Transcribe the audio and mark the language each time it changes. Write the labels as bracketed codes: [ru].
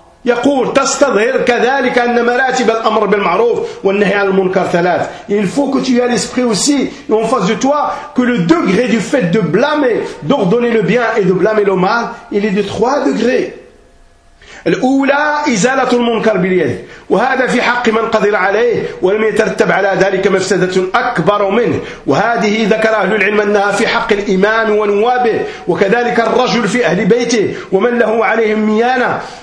[ar] يقول تستظهر كذلك أن مراتب الأمر بالمعروف والنهي عن المنكر ثلاث. [fr] Il faut que tu aies l'esprit aussi en face de toi que le degré du fait de blâmer, d'ordonner le bien et de blâmer le mal, il est de 3 degrés. [ar] الأولى إزالة المنكر باليد، وهذا في حق من قدر عليه ولم يترتب على ذلك مفسدة أكبر منه، وهذه ذكر أهل العلم أنها في حق الإمام ونوابه، وكذلك الرجل في أهل بيته ومن له عليهم ميانة.